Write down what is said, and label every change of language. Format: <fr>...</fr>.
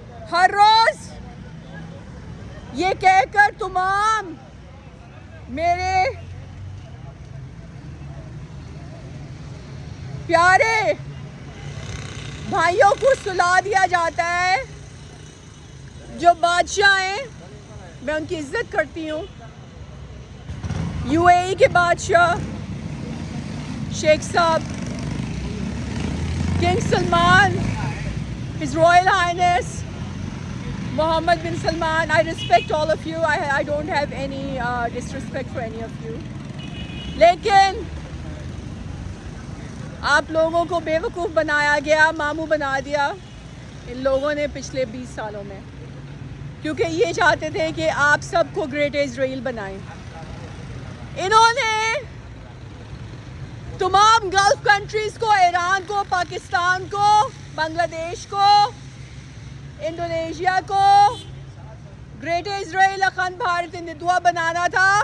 <hi>हर रोज ये कहकर तमाम मेरे प्यारे भाइयों को सुला दिया जाता है। जो बादशाह हैं, मैं उनकी इज्जत करती हूँ। यूएई के बादशाह शेख साहब,</hi> <en>King Salman, His Royal Highness Mohammed bin Salman, I respect all of you. I don't have any disrespect for any of you.</en> <hi>लेकिन आप लोगों को बेवकूफ़ बनाया गया, मामू बना दिया इन लोगों ने पिछले 20 सालों में। क्योंकि ये चाहते थे कि आप सबको ग्रेट इजराइल बनाएं। इन्होंने तमाम गल्फ कंट्रीज़ को, ईरान को, पाकिस्तान को, बांग्लादेश को, इंडोनेशिया को ग्रेट इजराइल अखंड भारत हिंदुत्व बनाना था।</hi>